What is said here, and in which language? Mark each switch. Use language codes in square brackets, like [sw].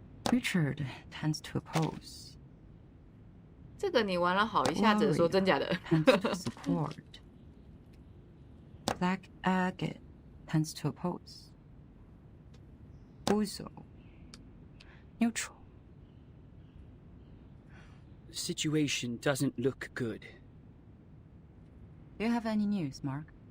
[en] Richard tends to oppose. [zh] 这个你玩了好一下子，说真假的。 [en] tends to support. Black Agate tends to oppose. Uzo. Neutral. The situation doesn't look good. Do you have any news, Mark?